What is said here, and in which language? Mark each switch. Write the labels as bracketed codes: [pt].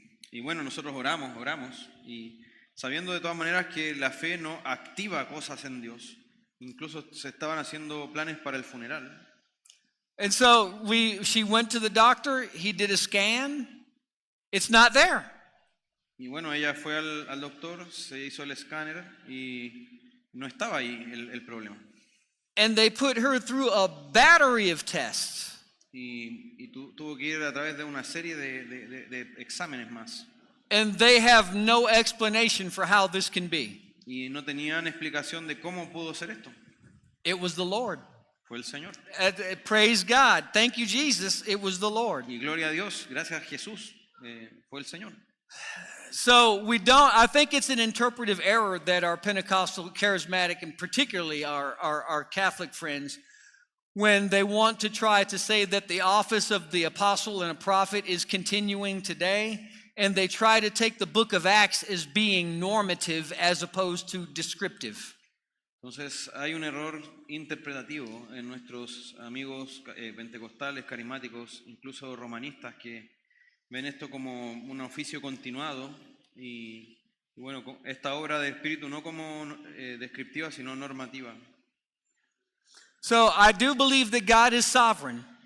[es] Y bueno, nosotros oramos, y sabiendo de todas maneras que la fe no activa cosas en Dios, incluso se estaban haciendo planes para el funeral. [en] And so she went to the doctor, he did a scan, it's not there. [es] Y bueno, ella fue al doctor, se hizo el escáner y no estaba ahí el problema. [en] And they put her through a battery of tests. [es] Y tuvo que ir a través de una serie de exámenes más. [en] And they have no explanation for how this can be. [es] Y no tenían explicación de cómo pudo ser esto. [en] It was the Lord. [es] Fue el Señor. [en] Praise God. Thank you, Jesus. It was the Lord. [es] Y gloria a Dios, gracias a Jesús, fue el Señor. [en] So I think it's an interpretive error that our Pentecostal, charismatic, and particularly our Catholic friends, when they want to try to say that the office of the apostle and a prophet is continuing today, and they try to take the book of Acts as being normative as opposed to descriptive. [es] Entonces hay un error interpretativo en nuestros amigos pentecostales, carismáticos, incluso romanistas, que ven esto como un oficio continuado y bueno, esta obra del Espíritu no como descriptiva, sino normativa. [en] So I do believe that God is sovereign.